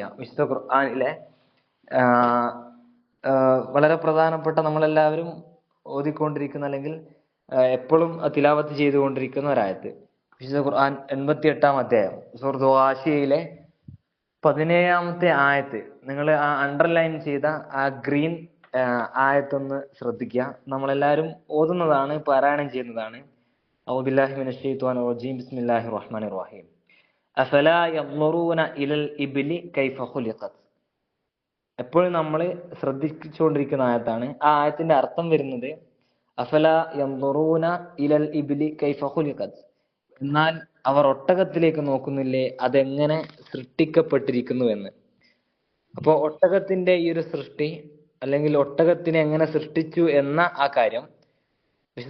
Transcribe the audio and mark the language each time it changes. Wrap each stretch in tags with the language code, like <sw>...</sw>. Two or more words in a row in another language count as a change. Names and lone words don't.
<ml>വിശുദ്ധ ഖുർആനിലെ വളരെ പ്രധാനപ്പെട്ട, നമ്മളെല്ലാവരും ഓതിക്കൊണ്ടിരിക്കുന്ന അല്ലെങ്കിൽ എപ്പോഴും തിലാവത്ത് ചെയ്തുകൊണ്ടിരിക്കുന്ന ഒരായത്ത്. വിശുദ്ധ ഖുർആൻ 88ാം അധ്യായം സൂറത്തു ഗാശിയയിലെ 17ാമത്തെ ആയത്ത്. നിങ്ങൾ ആ അണ്ടർലൈൻ ചെയ്ത ആ ഗ്രീൻ ആയത്തൊന്ന് ശ്രദ്ധിക്കുക. നമ്മളെല്ലാവരും ഓതുന്നതാണ്, പാരായണം ചെയ്യുന്നതാണ്.</ml> <ar>أعوذ بالله من الشيطان الرجيم بسم الله الرحمن الرحيم أفلا ينظرون إلى الإبل كيف خلقت.</ar> <ml>എപ്പോഴും നമ്മൾ ശ്രദ്ധിച്ചുകൊണ്ടിരിക്കുന്ന ആയത്താണ്. ആ ആയത്തിന്റെ അർത്ഥം വരുന്നത്</ml> <ar>أفلا ينظرون إلى الإبل كيف خلقت,</ar> <ml>എന്നാൽ അവർ ഒട്ടകത്തിലേക്ക് നോക്കുന്നില്ലേ അതെങ്ങനെ സൃഷ്ടിക്കപ്പെട്ടിരിക്കുന്നു എന്ന്. അപ്പോൾ ഒട്ടകത്തിന്റെ ഈ ഒരു സൃഷ്ടി, അല്ലെങ്കിൽ ഒട്ടകത്തിനെ എങ്ങനെ സൃഷ്ടിച്ചു എന്ന ആ കാര്യം വിശുദ്ധ</ml>